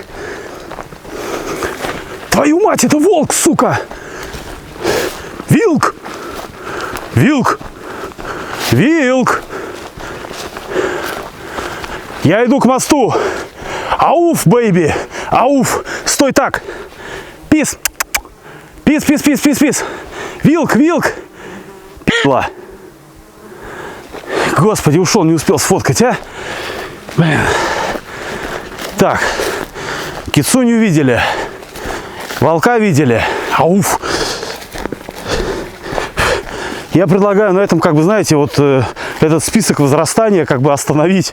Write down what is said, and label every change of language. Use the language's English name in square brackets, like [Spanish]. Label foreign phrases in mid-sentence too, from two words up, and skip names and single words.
[Russian] Твою мать, это волк, сука! Вилк! Вилк! Вилк! Я иду к мосту. Ауф, бэйби! Ауф! Стой так! Пис! Пис, пис, пис, пис, пис! Вилк, вилк! Пила! Господи, ушел, не успел сфоткать, а? Блин. Так. Кицуню видели. Волка видели. Ауф! Я предлагаю на этом, как бы, знаете, вот этот список возрастания как бы остановить.